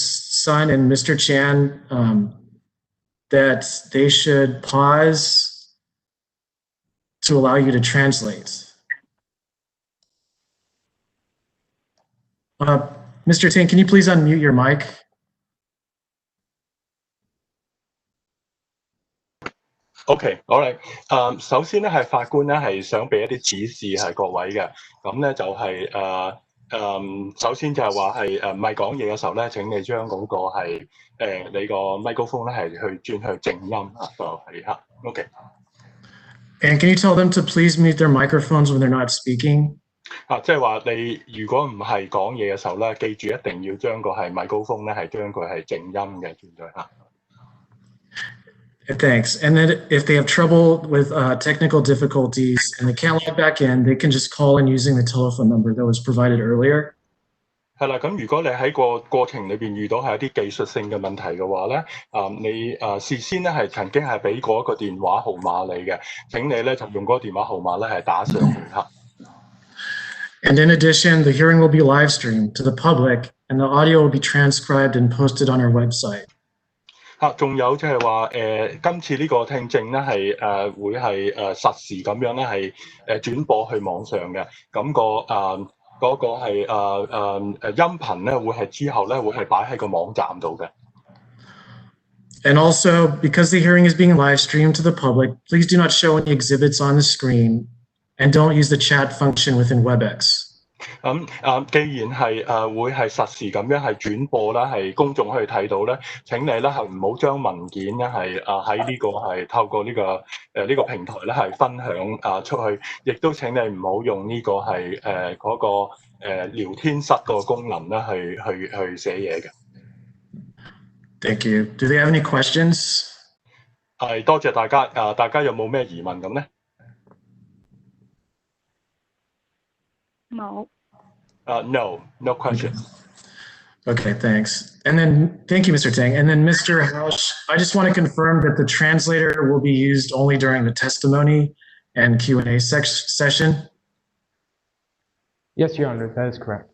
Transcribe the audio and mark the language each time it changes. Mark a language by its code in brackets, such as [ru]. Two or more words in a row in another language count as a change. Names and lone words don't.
[en] Sun and Mr. Chan that they should pause to allow you to translate? Mr. Tang, can you please unmute your mic? [yue] OK， 好嚟。首先咧係法官咧係想俾一啲指示係各位嘅，咁咧就係首先就係話係唔係講嘢嘅時候咧，請你將嗰個係你個麥高風咧係去轉去靜音啊，就係嚇 OK。 [en] And can you tell them to please mute their microphones when they're not speaking? [yue] 即係話你如果唔係講嘢嘅時候咧，記住一定要將個係麥高風咧係將佢係靜音嘅轉咗嚇。 [en] Thanks. And then if they have trouble with technical difficulties and they can't log back in, they can just call in using the telephone number that was provided earlier. [yue] 係啦，咁如果你喺個過程裏邊遇到係一啲技術性嘅問題嘅話咧，你事先咧係曾經係俾過一個電話號碼你嘅，請你咧就用嗰個電話號碼咧係打上去嚇。 [en] And in addition, the hearing will be live streamed to the public, and the audio will be transcribed and posted on our website. [yue] 仲有就係話今次呢個聽證咧係會係實時咁樣咧係轉播去網上嘅，咁嗰個係音頻咧會係之後咧會係擺喺個網站度嘅。 [en] And also, because the hearing is being live streamed to the public, please do not show any exhibits on the screen. And don't use the chat function within Webex. [yue] 既然係會係實時咁樣係轉播啦，係公眾可以睇到咧，請你咧係唔好將文件咧係喺呢個係透過呢個平台咧係分享出去，亦都請你唔好用呢個係嗰個聊天室個功能咧去寫嘢嘅。 [en] Thank you. Do they have any questions? [yue] 係多謝大家，大家有冇咩疑問咁咧？冇。 [en] No question. Okay, thanks. And then, thank you, Mr. Tang. And then, Mr. Hausch, I just want to confirm that the translator will be used only during the testimony and Q&A session. Yes, Your Honor, that is correct.